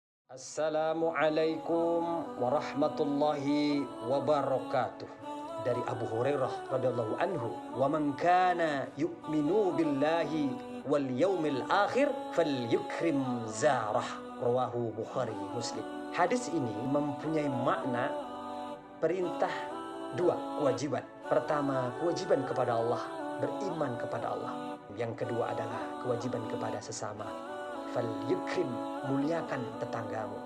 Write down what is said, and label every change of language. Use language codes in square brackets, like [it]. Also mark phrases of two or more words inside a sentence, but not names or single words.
[ar] السلام عليكم ورحمة الله وبركاته. Dari Abu Hurairah رضي الله عنه, "ومن كان يؤمن بالله واليوم الآخر فليكرم جاره." رواه بخاري مسلم. [id] Hadis ini mempunyai makna perintah dua kewajiban. Pertama, kewajiban kepada Allah, beriman kepada Allah. Yang kedua adalah kewajiban kepada sesama. Falyukrim, muliakan tetanggamu.